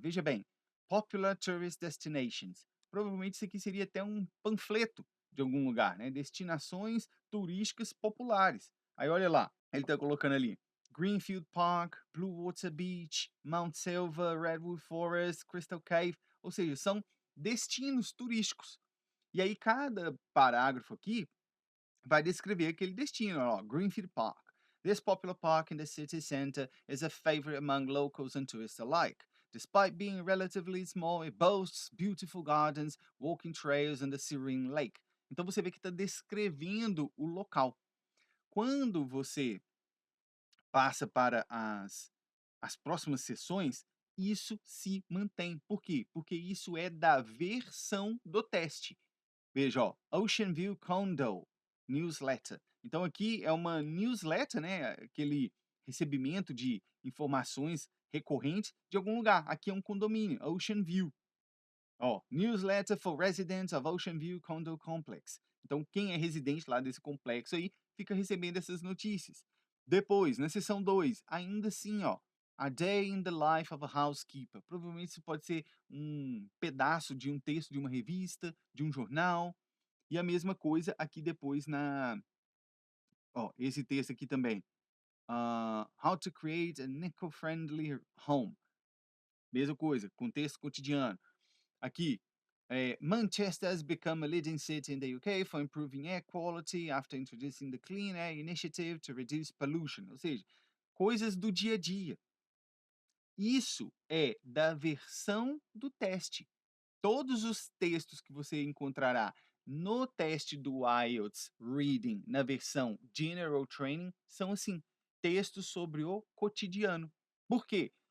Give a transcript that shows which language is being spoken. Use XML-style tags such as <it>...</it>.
<pt>Veja bem, Popular Tourist Destinations. Provavelmente isso aqui seria até um panfleto de algum lugar, né? Destinações turísticas populares. Aí olha lá, ele está colocando ali. Greenfield Park, Blue Water Beach, Mount Silver, Redwood Forest, Crystal Cave, ou seja, são destinos turísticos. E aí cada parágrafo aqui vai descrever aquele destino, ó, Greenfield Park.</pt> <en>This popular park in the city center is a favorite among locals and tourists alike. Despite being relatively small, it boasts beautiful gardens, walking trails and a serene lake.</en> <pt>Então você vê que está descrevendo o local. Quando você passa para as próximas sessões, isso se mantém. Por quê? Porque isso é da versão do teste. Veja, ó, Ocean View Condo Newsletter. Então aqui é uma newsletter, né? Aquele recebimento de informações recorrentes de algum lugar. Aqui é um condomínio, Ocean View. Ó,</pt> <en>newsletter for residents of Ocean View Condo Complex.</en> <pt>Então quem é residente lá desse complexo aí fica recebendo essas notícias. Depois, na seção 2, ainda assim, ó,</pt> <en>A Day in the Life of a Housekeeper.</en> <pt>Provavelmente isso pode ser um pedaço de um texto de uma revista, de um jornal, e a mesma coisa aqui depois ó, esse texto aqui também.</pt> <en>How to create an eco-friendly home.</en> <pt>Mesma coisa, contexto cotidiano. Aqui,</pt> <en>Manchester has become a leading city in the UK for improving air quality after introducing the Clean Air Initiative to reduce pollution.</en> <pt>Ou seja, coisas do dia a dia. Isso é da versão do teste. Todos os textos que você encontrará no teste do IELTS Reading na versão General Training são assim, textos sobre o cotidiano. Por quê?</pt>